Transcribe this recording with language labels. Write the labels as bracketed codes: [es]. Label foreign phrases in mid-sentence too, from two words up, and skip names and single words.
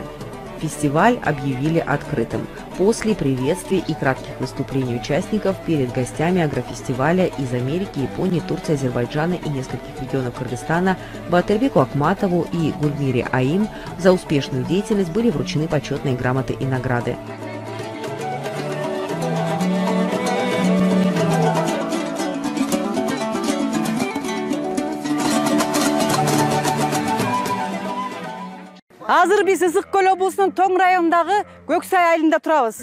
[ru] Фестиваль объявили открытым. После приветствий и кратких выступлений участников перед гостями агрофестиваля из Америки, Японии, Турции, Азербайджана и нескольких регионов Кыргызстана Батырбеку Акматову и Гульмире Аим за успешную деятельность были вручены почетные грамоты и награды. [ky] Азыр биз Ысык Көл облусунун Тоң районундагы Көксай айылында турабыз.